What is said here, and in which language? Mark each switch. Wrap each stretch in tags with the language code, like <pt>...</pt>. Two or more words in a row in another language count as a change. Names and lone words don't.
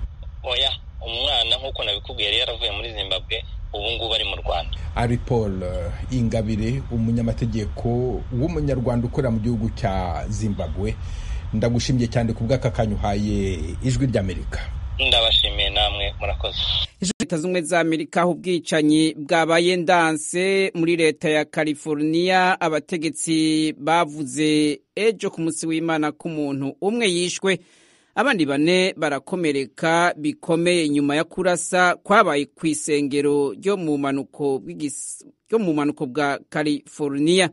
<rw>Oya, umwana nk'uko nabikubwiye yari yaravuye muri Zimbabwe, ubu ngubu ari mu Rwanda. Ari Paul Ingabire, umunyamategeko w'umunyarwanda ukorera mu gihugu cya Zimbabwe, ndagushimiye cyane ku bw'aka kanya uhaye Ijwi ry'Amerika. Ndabashimiye namwe, murakoze. Leta z'Ubumwe za Amerika aho ubwicanyi bwabaye ndanse muri leta ya California, abategetsi bavuze ejo ku munsi w'Imana ko umuntu umwe yishwe, abandi 4 barakomereka bikomeye nyuma ya kurasa kwabaye ku isengero ryo mu manuko bwa California.</rw>